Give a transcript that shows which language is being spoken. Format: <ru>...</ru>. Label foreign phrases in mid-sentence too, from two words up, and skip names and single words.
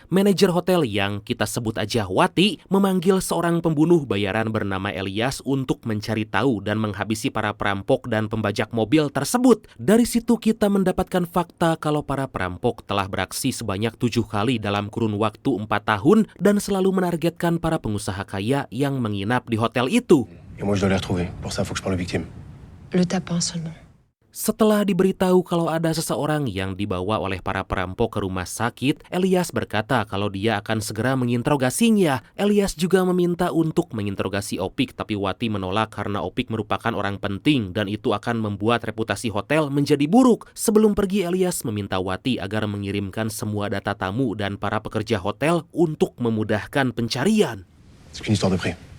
<id>Manajer hotel yang kita sebut aja Wati memanggil seorang pembunuh bayaran bernama Elias untuk mencari tahu dan menghabisi para perampok dan pembajak mobil tersebut. Dari situ kita mendapatkan fakta kalau para perampok telah beraksi sebanyak 7 kali dalam kurun waktu 4 tahun dan selalu menargetkan para pengusaha kaya yang menginap di hotel itu.</id> <fr>Et moi, je dois les retrouver. Pour ça, il faut que je parle aux victimes. Le tapin seulement.</fr> <id>Setelah diberitahu kalau ada seseorang yang dibawa oleh para perampok ke rumah sakit, Elias berkata kalau dia akan segera menginterogasinya. Elias juga meminta untuk menginterogasi Opik, tapi Wati menolak karena Opik merupakan orang penting dan itu akan membuat reputasi hotel menjadi buruk. Sebelum pergi, Elias meminta Wati agar mengirimkan semua data tamu dan para pekerja hotel untuk memudahkan pencarian.</id> <fr>C'est qu'une histoire de prix.</fr>